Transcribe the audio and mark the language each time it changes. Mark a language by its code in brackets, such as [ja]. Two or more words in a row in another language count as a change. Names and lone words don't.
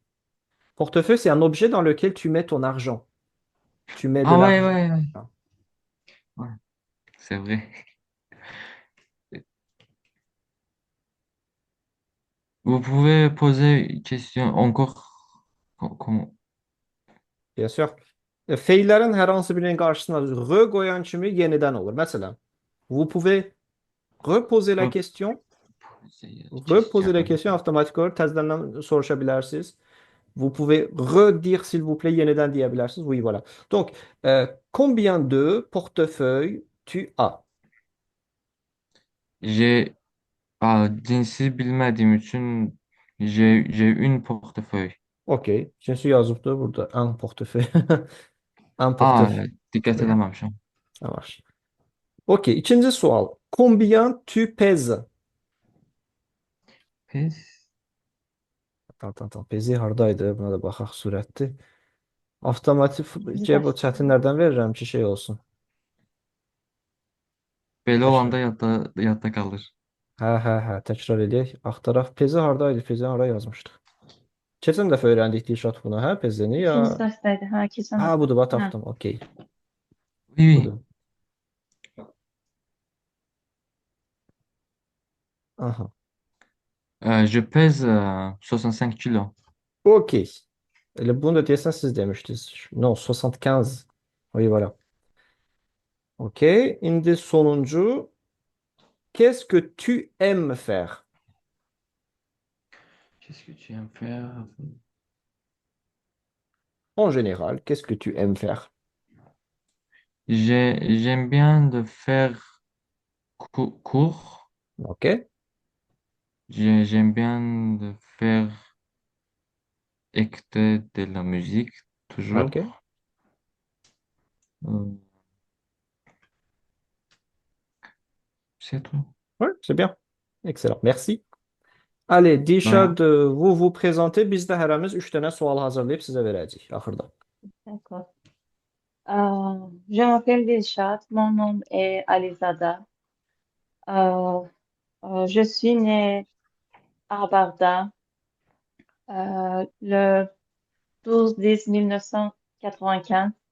[fr] Portefeuille, c'est un objet dans lequel tu mets ton argent. Tu mets de Ah ouais, l'argent. ouais, ouais. Ouais, c'est vrai. Vous pouvez poser une question encore. Bien sûr. [az] Feillerin hər hansı birinin qarşısına r qoyan kimi yenidən olur. Məsələn, [fr] vous pouvez reposer la question. Reposer la Reposer la question. question [az] avtomatik olaraq təzədən soruşa bilərsiniz. [fr] Vous pouvez redire s'il vous plaît [az] yeniden deyə bilərsiniz. [fr] Oui, voilà. Donc, combien de portefeuilles tu as? J'ai [tr] cinsi bilmediğim için [fr] j'ai une portefeuille. [az] Okey. Cinsi yazıbdı burada. [fr] Un portefeuille. Un Aa, portefeuille. [tr] dikkat [fr] Yeah, [tr] edememişim. [fr] ça marche. [az] Okey. İkinci sual. [fr] Combien tu pèses? Pes. Attends. [az] Pezi hardaydı? Buna da baxaq sürətli. Avtomatik [tr] Bir [az] ceb [tr] dakika. [az] çətinlərdən verirəm ki, şey olsun. Belə Təkrar. olanda yadda kalır. Hə, təkrar edək. Axtaraq. Pezi hardaydı? Pezi hara yazmışdıq? Keçən dəfə öyrəndik Dilşad bunu, hə? Pezini ya. [tr] İkinci dersteydi. Ha, kesin Ha, hafta. [az] budur, bax Ha. tapdım. Okey. [fr] Oui, oui. [az] Budur. Aha. [fr] Je pèse 65 kilos. [az] Okey. Elə bunu da deyəsən siz demişdiniz. [fr] No, 75. Oui, voilà. [az] Okey. İndi sonuncu. [fr] Qu'est-ce que tu aimes faire? Qu'est-ce que tu aimes faire? En général, qu'est-ce que tu aimes faire? J'aime bien de faire cours. Ok. J'aime bien de faire écouter de la musique, toujours. Ok. Euh, c'est tout. Ouais, c'est bien. Excellent. Merci. Allez, Ouais. Dilşad, vous vous présentez. [az] Biz də hərəmiz 3 dənə sual hazırlayıb sizə verəcəyik axırda. [fr] D'accord. Je m'appelle Dilshat. Mon nom est Alizada. Euh, je suis née à Barda le 12-10-1995.